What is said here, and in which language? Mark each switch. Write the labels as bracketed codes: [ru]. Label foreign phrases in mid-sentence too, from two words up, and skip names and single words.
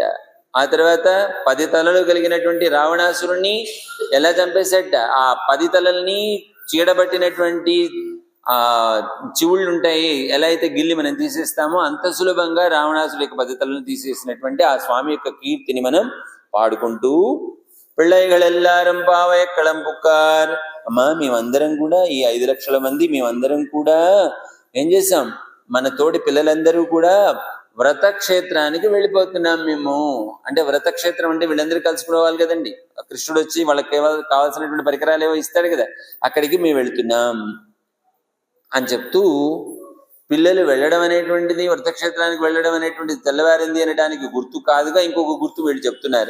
[te] ఆ తర్వాత 10 తలలు కలిగినటువంటి రావణాసురుణ్ణి ఎలా చంపేసట? ఆ 10 తలల్ని చీడబట్టినటువంటి ఆ చెవుళ్ళు ఉంటాయి, ఎలా అయితే గిల్లి మనం తీసేస్తామో అంత సులభంగా రావణాసురుడి యొక్క 10 తలలను తీసేసినటువంటి ఆ స్వామి యొక్క కీర్తిని మనం పాడుకుంటూ, [ta] పిళ్ళైகள் எல்லாரும் பாவைக்களம் புக்கார். [te] అమ్మా మేమందరం కూడా ఈ 5 లక్షల మంది మేమందరం కూడా ఏం చేసాం? మన తోటి పిల్లలందరూ కూడా వ్రతక్షేత్రానికి వెళ్ళిపోతున్నాం మేము. అంటే వ్రతక్షేత్రం అంటే వీళ్ళందరూ కలుసుకోవాలి కదండి. కృష్ణుడు వచ్చి వాళ్ళకి కావాల్సినటువంటి పరికరాలు ఏవో ఇస్తాడు కదా, అక్కడికి మేము వెళుతున్నాం అని చెప్తూ, పిల్లలు వెళ్ళడం అనేటువంటిది, వ్రతక్షేత్రానికి వెళ్ళడం అనేటువంటిది తెల్లవారింది అనడానికి గుర్తు కాదుగా ఇంకొక గుర్తు వీళ్ళు చెప్తున్నారు.